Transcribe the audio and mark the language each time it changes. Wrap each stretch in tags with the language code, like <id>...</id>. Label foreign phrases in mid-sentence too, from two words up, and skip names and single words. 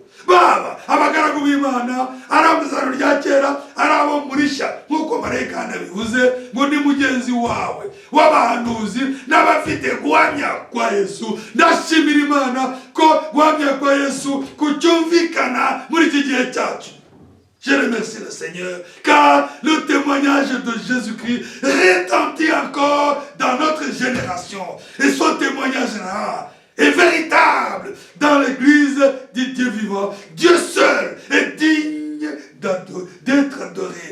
<rw>Baba abagaragu b'Imana, ari ab'isezerano rya kera, ari abo muri shya, nk'uko marayika nabivuze ngo ni mugenzi wawe w'abahanuzi n'abafite guhamya kwa Yesu. Ndashimira Imana ko guhamya kwa Yesu kucyumvikana muri iki gihe cyacu.</rw> <fr>Je remercie le Seigneur car le témoignage de Jésus-Christ retentit encore dans notre génération. Et ce témoignage-là est véritable dans l'église du Dieu vivant. Dieu seul est digne d'être adoré.</fr>